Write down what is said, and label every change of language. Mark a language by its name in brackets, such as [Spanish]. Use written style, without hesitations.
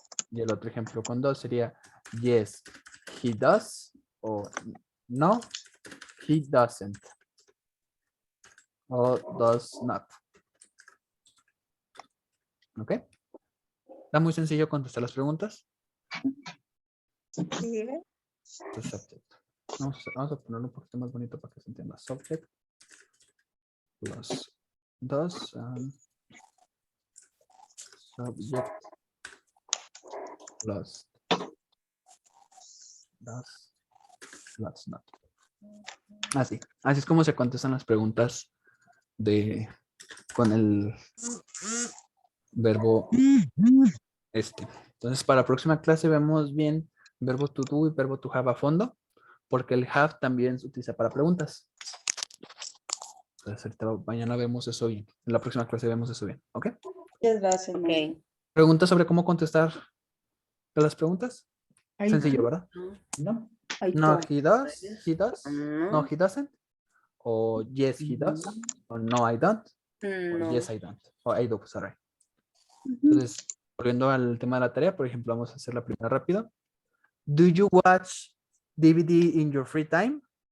[Spanish] Y el otro ejemplo con dos sería [English] yes he does o no he doesn't o does not. [Spanish] ¿Ok? Está muy sencillo contestar las preguntas. Subject. Vamos a ponerlo un poquito más bonito para que se entienda. [English] Subject plus does subject plus does plus not. [Spanish] Así es como se contestan las preguntas con el verbo este. Entonces, para la próxima clase vemos bien verbo to do y verbo to have a fondo, porque el have también se utiliza para preguntas. Entonces, mañana vemos eso bien. En la próxima clase vemos eso bien. ¿Ok? Muchas gracias. Ok. ¿Preguntas sobre cómo contestar las preguntas? Sencillo, ¿verdad? No. [English] No, he does, no, he doesn't, o yes, he does, o no, I don't, o yes, I don't, o I do, sorry. [Spanish] Entonces, volviendo al tema de la tarea, por ejemplo, vamos a hacer la primera rápido. [English] Do you watch DVD in your free time?